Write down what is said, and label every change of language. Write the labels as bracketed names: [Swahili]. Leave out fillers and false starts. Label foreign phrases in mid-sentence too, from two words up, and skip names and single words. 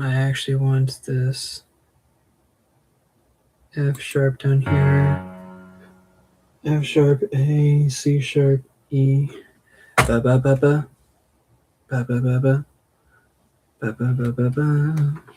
[English] I actually want this F sharp down here. F sharp, A, C sharp, E. Ba ba ba ba. Ba ba ba ba. Ba ba ba ba ba.